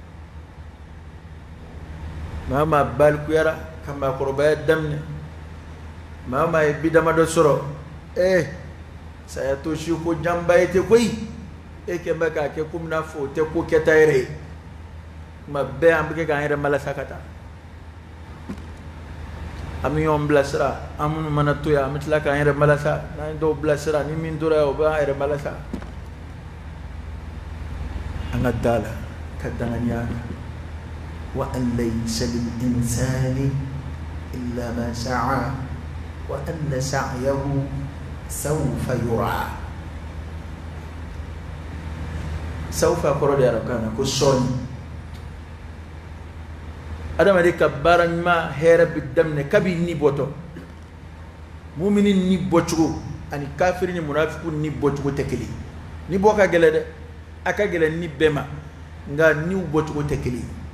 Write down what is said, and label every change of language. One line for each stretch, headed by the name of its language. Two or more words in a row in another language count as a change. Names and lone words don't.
Bambara: maa maa balikuyara ka maakɔrɔbaya daminɛ maa maa ye bi damadɔ sɔrɔ saya to si ko janba ye tɛ koyi e kɛ bɛ k'a kɛ komi n'a fɔ o tɛ ko kɛta yɛrɛ ye tuma bɛɛ an bɛ kɛ k'an yɛrɛ malasa ka taa an bɛ ɲɔgɔn bilasira an minnu mana to yan an bɛ tila k'an yɛrɛ malasa n'an ye dɔw bilasira ni min tora yan o b'an yɛrɛ malasa an ka da la ka danganiya kan
Arabic: وأن ليس للإنسان إلا ما سعى وأن سعيه سوف يرى
Bambara: sawfa kɔrɔ de arakan na ko sɔɔni adamaden ka baara ɲuman hɛrɛ bɛ daminɛ kabi ni bɔtɔ mumini ni bɔcogo ani kafiri ni munafiku ni bɔcogo tɛ kelen ni bɔ ka gɛlɛ dɛ a ka gɛlɛ ni bɛɛ ma nka niw bɔcogo tɛ kelen